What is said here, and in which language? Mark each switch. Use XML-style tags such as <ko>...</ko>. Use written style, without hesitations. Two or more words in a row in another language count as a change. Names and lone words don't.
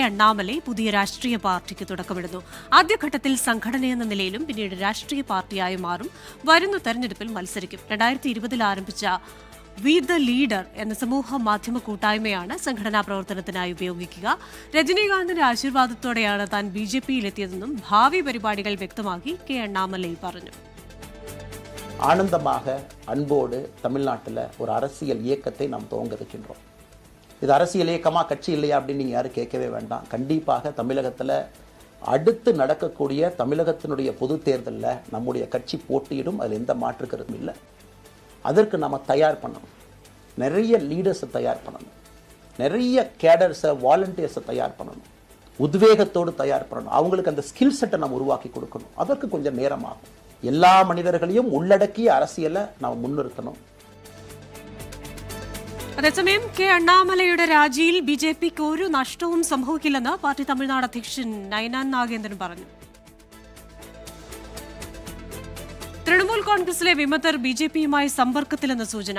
<ml>അണ്ണാമലൈ പുതിയ രാഷ്ട്രീയ പാർട്ടിക്ക് തുടക്കമിടുന്നു. ആദ്യഘട്ടത്തിൽ സംഘടനയെന്ന നിലയിലും പിന്നീട് രാഷ്ട്രീയ പാർട്ടിയായി മാറും. വരുന്ന തെരഞ്ഞെടുപ്പിൽ മത്സരിക്കും. 2020 ആരംഭിച്ച വി ദ ലീഡർ എന്ന സമൂഹ മാധ്യമ കൂട്ടായ്മയാണ് സംഘടനാ പ്രവർത്തനത്തിനായി ഉപയോഗിക്കുക. രജനീകാന്തിന്റെ ആശീർവാദത്തോടെയാണ് താൻ BJPയിലെത്തിയതെന്നും ഭാവി പരിപാടികൾ വ്യക്തമാക്കി K. അണ്ണാമലൈ പറഞ്ഞു.</ml> <ta>ஆனந்தமாக அன்போடு தமிழ்நாட்டில் ஒரு அரசியல் இயக்கத்தை நாம் துவங்க இருக்கின்றோம். இது அரசியல் இயக்கமா, கட்சி இல்லையா அப்படின்னு நீங்கள் யாரும் கேட்கவே வேண்டாம். கண்டிப்பாக தமிழகத்தில் அடுத்து நடக்கக்கூடிய தமிழகத்தினுடைய பொது தேர்தலில் நம்முடைய கட்சி போட்டியிடும், அதில் எந்த மாற்று கருத்தும் இல்லை. அதற்கு நம்ம தயார் பண்ணணும். நிறைய லீடர்ஸை தயார் பண்ணணும், நிறைய கேடர்ஸை, வாலண்டியர்ஸை தயார் பண்ணணும், உத்வேகத்தோடு தயார் பண்ணணும். அவங்களுக்கு அந்த</ta> <en>skill setஐ</en> <ta>நம்ம உருவாக்கி கொடுக்கணும். அதற்கு கொஞ்சம் நேரமாகும். எல்லா மனிதர்களையும் உள்ளடக்கிய அரசியலை நாம் முன்னிறுத்தணும்.</ta> <ml>അതേസമയം K. അണ്ണാമലയുടെ രാജിയിൽ BJPക്ക് ഒരു നഷ്ടവും സംഭവിക്കില്ലെന്ന് പാർട്ടി തമിഴ്നാട് അധ്യക്ഷൻ നയനാൻ നാഗേന്ദ്രൻ പറഞ്ഞു. തൃണമൂൽ കോൺഗ്രസിലെ വിമതർ BJPയുമായി സമ്പർക്കത്തിലെന്ന സൂചന.</ml>